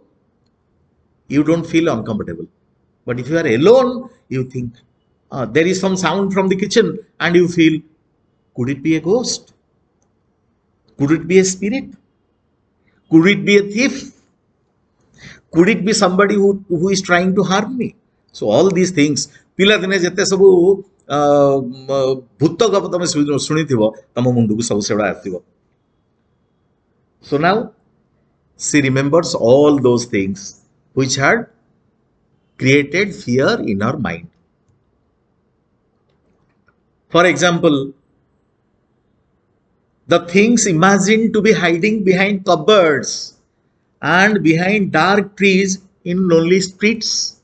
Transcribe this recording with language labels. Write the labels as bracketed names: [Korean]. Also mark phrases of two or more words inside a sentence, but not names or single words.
[English] You don't feel uncomfortable. But if you are alone, you think there is some sound from the kitchen and you feel, could it be a ghost? Could it be a spirit? Could it be a thief? Could it be somebody who is trying to harm me? So all these things, [Odia] ପିଲାଦିନେ ଯେତେ ସବୁ ଭୂତ ଗପ ତମେ ଶୁଣିଥିବ ତମ ମୁଣ୍ଡକୁ ସବୁ ସେଗୁଡ଼ା ଆସିବ. [English] So now she remembers all those things which had created fear in her mind. For example, the things imagined to be hiding behind cupboards and behind dark trees in lonely streets.